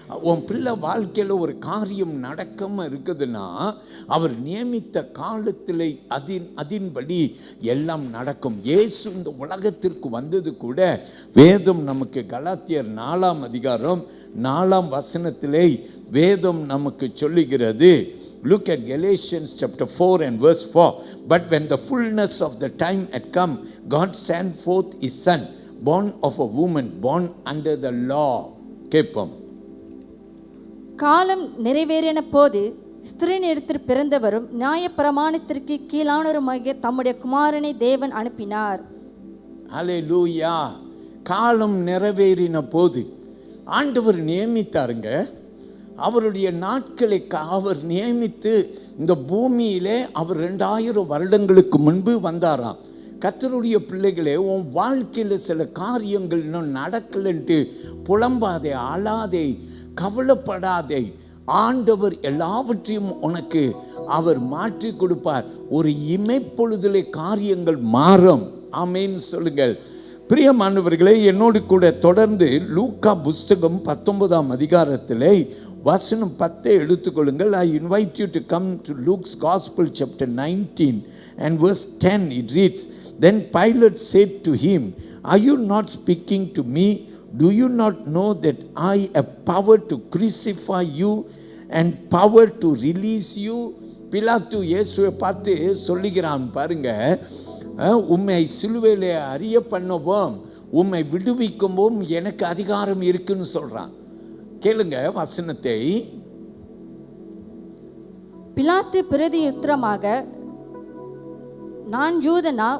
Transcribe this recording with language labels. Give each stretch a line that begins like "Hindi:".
Tamil: உன் பிள்ளை வாழ்க்கையில் ஒரு காரியம் நடக்காமல் இருக்குதுன்னா அவர் நியமித்த காலத்தில் அதின்படி எல்லாம் நடக்கும். இயேசு இந்த உலகத்திற்கு வந்தது கூட வேதம் நமக்கு கலாத்தியர் 4ஆம் அதிகாரம் 4ஆம் வசனத்திலே வேதம் நமக்கு சொல்லுகிறது.
English: Look at Galatians chapter 4 and verse 4. But when the fullness of the time had come, God sent forth his son, born of a woman, born under the law.
Tamil: கேட்போம். காலம் நிறைவேறின போது ஸ்திரீனிடத்தில் பிறந்தவரும் நியாயப்பிரமாணத்திற்கு கீழானவருமாகிய தம்முடைய குமாரனை தேவன் அனுப்பினார். அல்லேலூயா. காலம் நிறைவேறின போது ஆண்டவர் நியமித்தாருங்க. அவருடைய நாட்களை அவர் நியமித்து இந்த பூமியிலே அவர் 2000 வருடங்களுக்கு முன்பு வந்தாராம். கர்த்தருடைய பிள்ளைகளே, உன் வாழ்க்கையில் சில காரியங்கள் இன்னும் நடக்கலன்ட்டு புலம்பாதே, அழாதே, கவலைப்படாதே. ஆண்டவர் எல்லாவற்றையும் உனக்கு அவர் மாற்றி கொடுப்பார். ஒரு இமைப்பொழுதிலே காரியங்கள் மாறும். ஆமென் சொல்லுங்கள். பிரியமானவர்களே, என்னோடு கூட தொடர்ந்து லூக்கா புஸ்தகம் 19ஆம் அதிகாரத்திலே வசனம் 10 எடுத்துக்கொள்ளுங்கள்.
English: I invite you to come to Luke's Gospel chapter 19 and verse 10. It reads, Then Pilate said to him, Are you not speaking to me? Do you not know that I have power to crucify you and power to release you?
Tamil: பிலாத்து இயேசுவை பார்த்து சொல்லுகிறான் பாருங்க, உம்மை சிலுவையிலே அறிய பண்ணவும் உம்மை விடுவிக்கவும் எனக்கு அதிகாரம் இருக்குன்னு சொல்றான். கேளுங்க வசனத்தை. பிலாத்து பிரதியுத்தரமாக, நான் யூதனா?